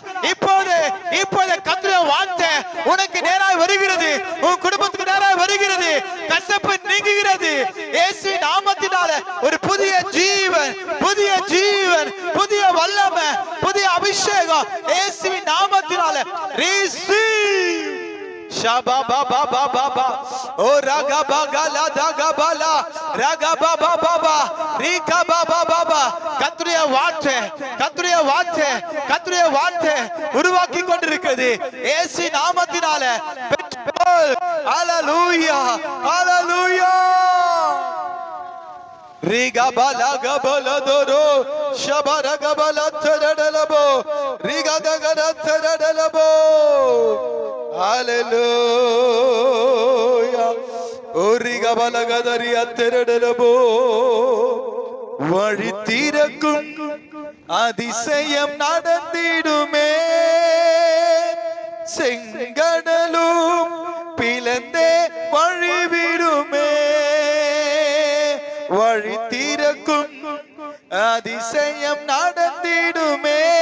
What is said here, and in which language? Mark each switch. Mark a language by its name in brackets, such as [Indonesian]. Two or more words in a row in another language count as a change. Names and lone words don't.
[Tamil] இப்போது கர்த்தருடைய வார்த்தை உனக்கு நேராய் வருகிறது. உன் குடும்பத்துக்கு நேராய் வருகிறது. கசப்பு நீங்குகிறது. இயேசுவின் நாமத்தினால ஒரு புதிய ஜீவன், புதிய வல்லமை, புதிய அபிஷேகம் இயேசுவின் நாமத்தினால receive. Shaba baba baba baba o raga bagala daga bala raga baba baba rika baba baba. கர்த்தருடைய வார்த்தை உருவாக்கி கொண்டிருக்கிறது. இயேசு நாமத்தினால அல்லேலூயா. Riga bala gabala doro shabara gabala tadalabo riga dagara tadalabo. Hallelujah. O riga bala gadari tadalabo. வழி தீரக்கும் அதிசயம் நடந்திடுமே. செங்கடலும் பிளந்தே வழிவிடுமே. வழி தீரக்கும் அதிசயம் நடந்திடுமே.